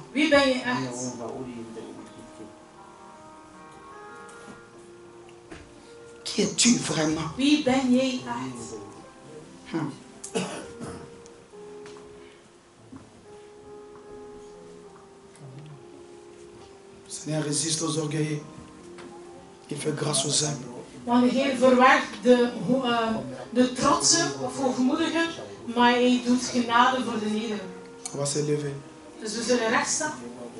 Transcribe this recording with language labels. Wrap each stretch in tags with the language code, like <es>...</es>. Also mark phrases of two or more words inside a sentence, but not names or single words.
<nl>Wie ben je echt?</nl> <fr>Qui es-tu vraiment?</fr> <nl>Wie ben jij echt?</nl> <fr>Le Seigneur résiste aux orgueilleux. Il fait grâce aux humbles.</fr> <nl>Want de Heer verwerkt de trotse of hoogmoedigen, maar hij doet genade voor de nederigen.</nl> <fr>On va se lever.</fr> <nl>Dus we zullen recht staan.</nl>